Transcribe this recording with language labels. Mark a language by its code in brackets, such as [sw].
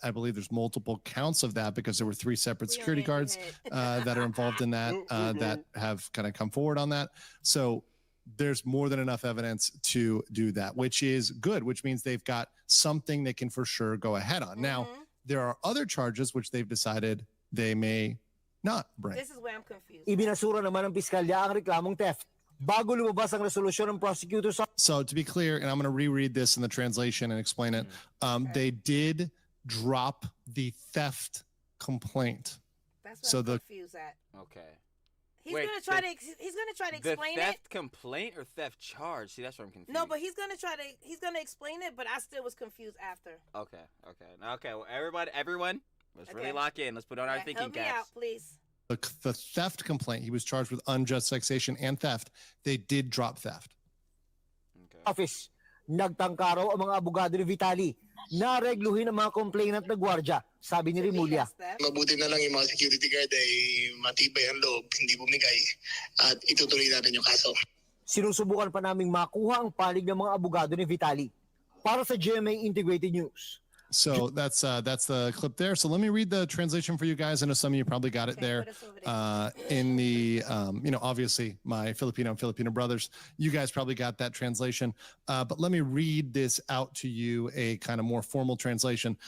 [en] I believe there's multiple counts of that because there were 3 separate security guards that are involved in that that have kind of come forward on that. So there's more than enough evidence to do that, which is good, which means they've got something they can for sure go ahead on. Now, there are other charges which they've decided they may not bring. This is where I'm confused. [tl] Ibinasura naman ng piskalya ang reklamong theft. Bago lumabas ang resolusyon ng prosecutor's office. [en] So to be clear, and I'm going to reread this in the translation and explain it, they did drop the theft complaint. That's what I'm confused at. Okay. He's gonna try to explain it. The theft complaint or theft charge? See, that's where I'm confused. No, but he's gonna explain it, but I still was confused after. Okay. Well, everyone, let's really lock in. Let's put on our thinking caps. Help me out, please. The theft complaint, he was charged with unjust vexation and theft. They did drop theft. Okay. Office. [tl] Nagtangka raw ang mga abogado ni Vitali na regluhin ang mga complainant na gwardya, sabi ni Remulla. Mabuti na lang yung mga security guard ay matibay ang loob, hindi bumigay, at itutuloy natin yung kaso. Sinusubukan pa naming makuha ang panig ng mga abogado ni Vitali. Para sa GMA Integrated News. [en] So that's the clip there. So let me read the translation for you guys. I know some of you probably got it there in the, obviously my Filipino brothers, you guys probably got that translation. But let me read this out to you, a kind of more formal translation.